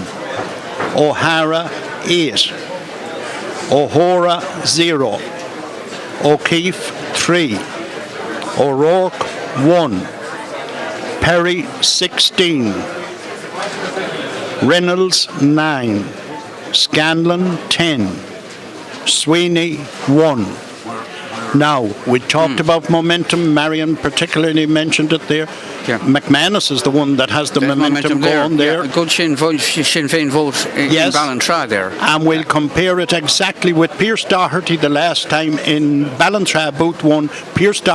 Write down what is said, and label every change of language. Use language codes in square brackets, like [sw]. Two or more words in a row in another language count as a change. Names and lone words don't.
[en] O'Hara, 8. O'Hora, 0. O'Keefe, 3. O'Rourke, 1. Perry, 16. Reynolds, 9. Scanlon, 10. Sweeney, 1. Now, we talked about momentum. Marion particularly mentioned it there. Yeah. McManus is the one that has the momentum going there. Yeah, a good Sinn Féin vote in Ballantrae there. And we'll compare it exactly with Pierce Doherty the last time in Ballantrae booth 1.